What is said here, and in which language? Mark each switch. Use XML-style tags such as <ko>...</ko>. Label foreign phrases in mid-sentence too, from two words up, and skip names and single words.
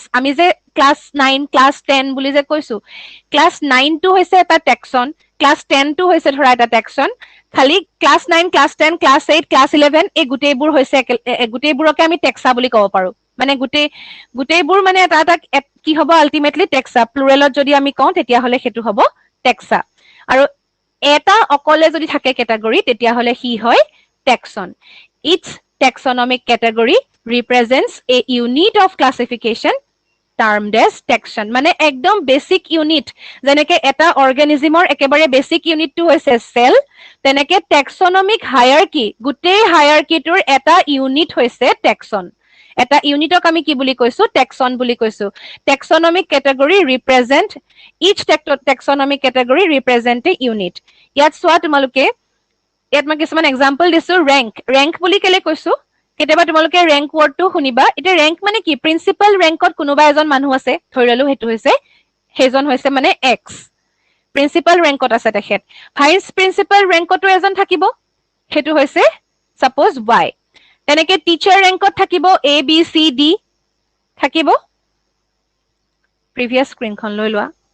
<as>আমি যে ক্লাস 9 ক্লাস 10 বুলি যে কৈছো ক্লাস 9 টো হৈছে এটা টেক্সন ক্লাস 10 টো হৈছে ধৰা এটা টেক্সন খালি ক্লাস 9 ক্লাস 10 ক্লাস 8 ক্লাস 11 এই গুটেইবোৰ হৈছে গুটেইবোৰকে আমি টেক্সা বুলি ক'ব পাৰো মানে গুটেইবোৰ মানে এটা এটা কি হ'ব আলটিমেটলি টেক্সা প্লুৰেলত যদি আমি কওঁ তেতিয়া হলে হেতু হ'ব টেক্সা আৰু এটা অকলে যদি থাকে ক্যাটাগৰী তেতিয়া হলে হি হয় টেক্সন</as> <en>It's taxonomic category represents a unit of classification termed as taxon</en> <as>মানে একদম বেসিক ইউনিট যেনেকে এটা অর্গানিজমৰ একেবাৰে বেসিক ইউনিটটো হৈছে সেল তেনেকে</as> <en>taxonomic hierarchy</en> <as>গুটেই হায়াৰাৰ্কিটোৰ এটা ইউনিট হৈছে taxon এটা ইউনিটক আমি কি বুলি কৈছো taxon বুলি কৈছো</as> <en>taxonomic category represent each taxonomic category represent a unit</en> <as>ইয়াত সোৱা তোমালোকে ইয়াত মই কিছুমান এক্সাম্পল দিছো ৰেংক বুলি কেলে কৈছো কেতিয়াবা তোমালোকে</as> <en>rank word</en> <as>শুনিবা এটা ৰেংক মানে কি</as> <en>principal rank</en> <as>কোনোবা এজন মানুহ আছে ধৰিলো হেতু হৈছে হেজন হৈছে মানে</as> <en>x principal rank</en> <as>আছে তেখেত</as> <en>vice principal rank</en> <as>এজন থাকিব হেতু হৈছে</as> <en>suppose y</en> <as>তেনেকে</as> <en>teacher rank</en> <as>থাকিব a b c d থাকিব</as> <en>previous screen</en> <as>লৈ লোৱা</as>